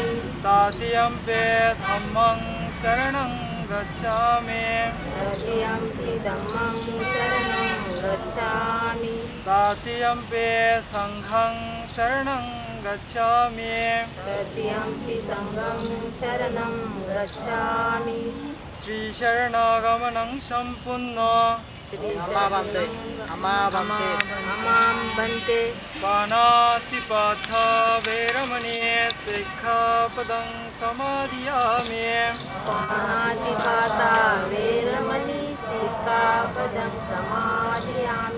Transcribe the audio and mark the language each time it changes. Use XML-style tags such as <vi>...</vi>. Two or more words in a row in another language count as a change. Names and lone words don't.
<pi>तृतीयम्पि धम्मं शरणं गच्छामि तृतीयम्पि धम्मं शरणं गच्छामि तृतीयम्पि संघं शरणं गच्छामि तृतीयम्पि सङ्घं शरणं गच्छामि त्रिशरणागमनं सम्पूर्ण अमा बन्ते पाणातिपाथ वैरमणि सिक्खापदं समादियामि पाणातिपाता वेरमणि सिक्खापदं समादयामि</pi>